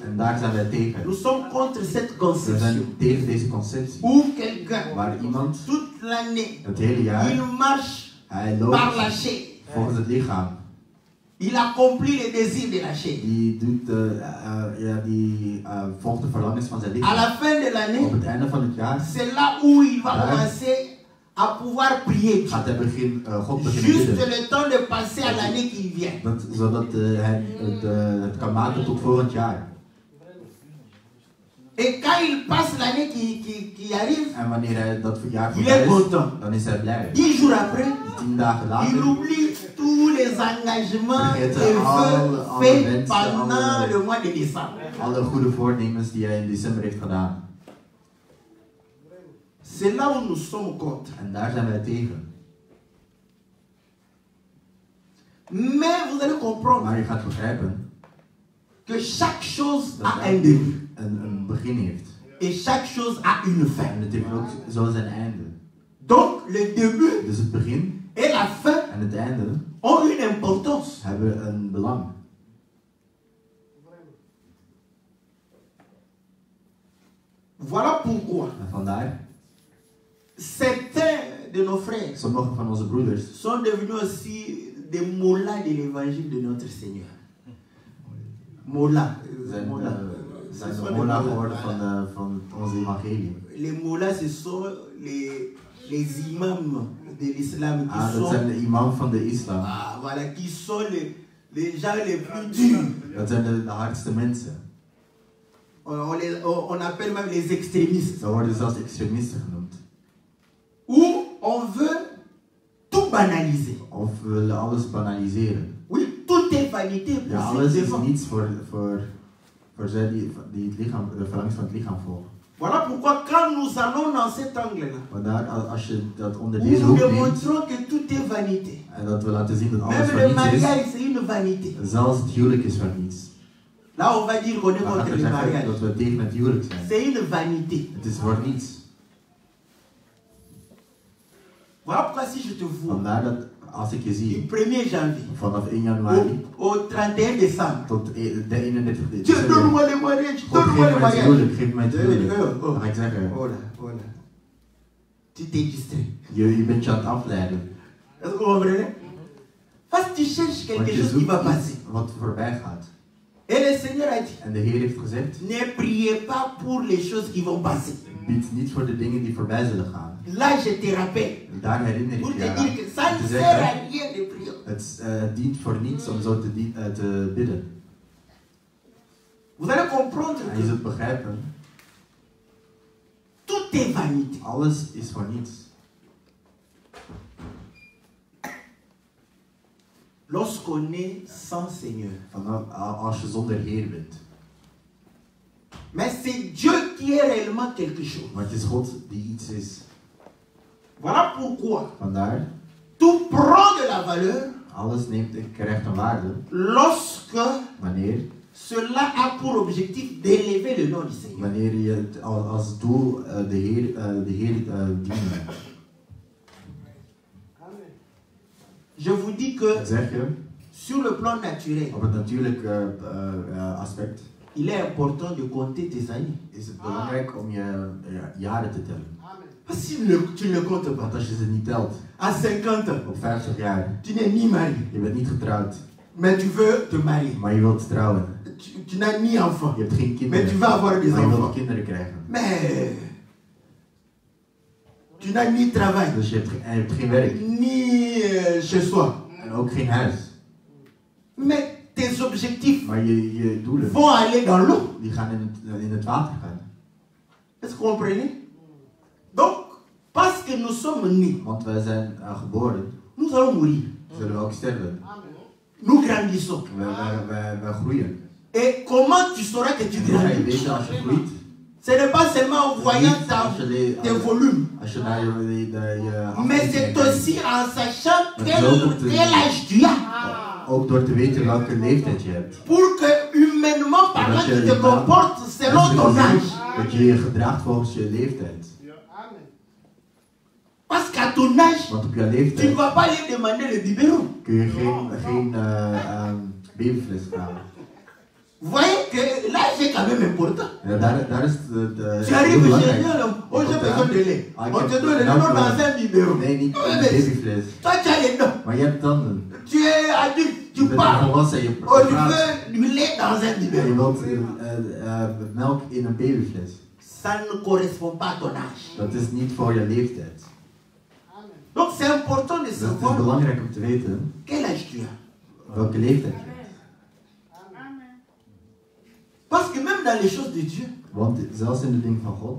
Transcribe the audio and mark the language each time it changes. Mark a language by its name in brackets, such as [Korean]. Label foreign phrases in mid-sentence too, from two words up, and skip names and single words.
[Dutch] En daar zijn wij tegen. [French] Nous sommes contre cette [Dutch] We [French] conception. [Dutch] zijn tegen deze conceptie. [French] Où quelqu'un, [Dutch] Waar iemand [French] toute l'année, [Dutch] het hele jaar, [French] il marche [Dutch] hij [French] par la [Dutch] loopt [French] chair. [Dutch] volgens het lichaam. [French] Il accomplit les désirs de la chair. [Dutch] Die doet, volgt de verlangens van zijn [French] À [Dutch] lichaam. [French] la fin de [Dutch] Op [French] l'année, [Dutch] het einde van het jaar [French] c'est là où il va Ouais. commencer à pouvoir prier Dieu. [Dutch] gaat hij God beginnen [French] Juste [Dutch] bidden. [French] le temps de passer à l'année qui vient. [Dutch] Zodat hij het kan maken tot volgend jaar. [French] Et quand il passe l'année qui arrive, [Dutch] En wanneer hij dat jaar [French] il [Dutch] voorbij [French] est [Dutch] is, [French] content. [Dutch] dan is hij blij. [French] 10 jours après, [Dutch] 10 dagen [French] il [Dutch] later [French] oublie tous les engagements et [Dutch] Vergeten [French] vœux [Dutch] alle [French] faits [Dutch] wensen, [French] pendant [Dutch] alle- [French] le mois de décembre. [Dutch] alle goede voornemens die hij in december heeft gedaan. [French] C'est là où nous sommes contre. [Dutch] En daar zijn wij tegen. [French] Mais vous allez comprendre [Dutch] Maar je gaat begrijpen [French] que chaque chose [Dutch] dat [French] a un [Dutch] elk [French] début. [Dutch] ding een begin heeft. [French] Et chaque chose a une [Dutch] En [French] fin. [Dutch] het heeft ook zo zijn einde. [French] Donc le début [Dutch] Dus het begin [French] et la fin [Dutch] en het einde [French] ont une importance. [Dutch] hebben een belang. [French] Voilà pourquoi [Dutch] En vandaar, [French] certains de nos frères [Dutch] sommige van onze broeders [French] sont devenus aussi des mollahs de l'évangile de notre Seigneur. Mollahs. [Dutch] zijn, Mollahs. zijn [French] Ce [Dutch] de [French] sont [Dutch] molla [French] les [Dutch] geworden [French] mollahs. [Dutch] van ons evangelie. [French] Les mollahs, ce sont les imams de l'islam qui [Dutch] Dat [French] sont, [Dutch] zijn de imam van de islam. [French] voilà, qui sont les gens les plus durs. [Dutch] Dat zijn de hardste mensen. [French] On appelle même les extrémistes. [Dutch] Ze worden zelfs extremisten genoemd. [French] Où on veut tout banaliser. [Dutch] Of we willen alles banaliseren. [French] Oui, tout est vanité pour [Dutch] Ja, [French] ceux [Dutch] alles [French] qui [Dutch] is [French] devant. [Dutch] niets voor zij die het lichaam, de verlangens van het lichaam volgen. [French] Voilà pourquoi quand nous allons dans cet angle-là, [Dutch] Vandaar als je dat onder [French] où [Dutch] deze [French] nous [Dutch] hoek neemt [French] démontrons que tout est vanité. [Dutch] en dat we laten zien dat alles [French] Même [Dutch] van [French] le [Dutch] niets [French] mariage, c'est une vanité. [Dutch] is, zelfs het huwelijk is van niets. [French] Là, on va dire qu'on est [Dutch] Dan gaan [French] contre [Dutch] we [French] le [Dutch] zeggen [French] mariage. [Dutch] dat we tegen het huwelijk zijn. [French] C'est une vanité. [Dutch] Het is voor niets. [French] Voilà pourquoi si je te vois, [Dutch] Vandaar dat als ik je [French] du [Dutch] zie [French] 1er janvier [Dutch] vanaf 1 januari [French] au 31 décembre, [Dutch] tot de 31 [French] Dieu, [Dutch] december. [French] donne-moi le mariage, [Dutch] God, [French] donne-moi [Dutch] geef [French] le [Dutch] mij het [French] mariage. [Dutch] huwelijk, geef mij het [French] Oh, [Dutch] huwelijk. [French] oh. [Dutch] Dan ga ik zeggen, [French] Oh là, oh là. Tu t'es distrait. [Dutch] je bent je aan het afleiden. [French] Est-ce que vous comprenez? Parce que tu cherches [Dutch] Want [French] quelque [Dutch] je [French] chose qui va [Dutch] zoekt [French] passer. [Dutch] iets wat voorbij gaat. [French] Et le Seigneur a dit, [Dutch] En de Heer heeft gezegd, [French] ne priez pas pour les choses qui vont passer. [Dutch] bid niet voor de dingen die voorbij zullen gaan. [French] Là, je te rappelle. [Dutch] En daar herinner [French] Pour [Dutch] ik [French] te [Dutch] je [French] dire que ça [Dutch] aan. [French] ne [Dutch] Te [French] sert [Dutch] zeggen, [French] à rien de prier. [Dutch] het dient voor niets om zo te bidden. [French] Vous allez comprendre [Dutch] En je [French] que [Dutch] zult begrijpen, [French] tout est vanité. [Dutch] alles is voor niets. [French] Lorsqu'on est sans Seigneur. [Dutch] Als je zonder Heer bent. [French] Mais c'est Dieu qui est réellement quelque chose. [Dutch] Maar het is God die iets is. [French] Voilà pourquoi [Dutch] Vandaar, [French] tout prend de la valeur [Dutch] alles krijgt een waarde [French] lorsque [Dutch] wanneer [French] cela a pour objectif d'élever le nom du Seigneur. [Dutch] wanneer je als doel de Heer dienen. [French] Je vous dis que [Dutch] Zeg je, [French] sur le plan naturel, [Dutch] op het natuurlijke aspect [French] il est important de compter tes années. [Dutch] is het belangrijk om je jaren te tellen. [French] Parce que tu ne comptes pas. [Dutch] Want als je ze niet telt, [French] À 50 ans, [Dutch] op 50 jaar, [French] tu n'es ni marié, [Dutch] je bent niet getrouwd, [French] mais tu veux te marier. [Dutch] maar je wilt trouwen. [French] Tu n'as ni enfant, [Dutch] Je hebt geen [French] mais tu [Dutch] kinderen, [French] vas avoir des [Dutch] maar je wilt [French] enfants. [Dutch] kinderen krijgen. [French] Mais tu n'as ni travail, [Dutch] Dus je hebt geen werk [French] ni chez soi. [Dutch] en ook geen huis. [French] Mais tes objectifs [Dutch] Maar je doelen, [French] vont aller dans l'eau. [Dutch] die gaan in het water gaan. [French] Est-ce que vous comprenez? Donc, parce que nous sommes nés, [Dutch] Want wij zijn geboren, [French] nous allons mourir. [Dutch] zullen we ook sterven. [French] Nous grandissons. [Dutch] Wij groeien. [French] Et comment tu sauras que tu [Dutch] En hoe ga je [French] grandis? [Dutch] weten als je groeit? [French] Ce n'est pas seulement en voyant tes volumes, [Dutch] Als je naar je [French] mais c'est [Dutch] afmetingen kijkt, [French] aussi en sachant [Dutch] Maar het is ook op de- [French] quel âge tu as. [Dutch] ook door te weten welke leeftijd je hebt. [French] Pour que humainement parlant, tu te comportes selon ton âge. [Dutch] Dat je je gedraagt volgens je leeftijd. [French] Parce qu'à ton âge, [Dutch] Want op jouw [French] tu ne [Dutch] leeftijd [French] vas pas aller demander le biberon. [Dutch] kun je geen babyfles vragen. [French] Vous voyez que l'âge est quand même important. [Dutch] En daar is de [French] Tu [Dutch] heel [French] arrives [Dutch] belangrijk. [French] chez lui, oh j'ai besoin de lait. [Dutch] Ah, [French] On [Dutch] ik [French] te [Dutch] heb [French] donne le [Dutch] dank [French] nom [Dutch] u wel. [French] dans un biberon. [Dutch] Nee, niet [French] Oui, [Dutch] een [French] mais [Dutch] babyfles. [French] toi tu as les dents. [Dutch] Maar je hebt tanden. [French] Tu es adulte, [Dutch] Je [French] tu [Dutch] bent [French] parles. [Dutch] volwassen, je [French] Oh, tu [Dutch] praat. [French] veux du lait dans un [Dutch] En je [French] biberon. [Dutch] wilt melk in een babyfles. [French] Ça ne correspond pas à ton âge. [Dutch] Dat is niet voor je leeftijd. [French] Donc c'est important de [Dutch] Dus het is [French] savoir [Dutch] belangrijk om te weten [French] quel âge tu as. [Dutch] welke leeftijd je hebt. [French] Parce que même dans les choses de Dieu, [Dutch] Want zelfs in de dingen van God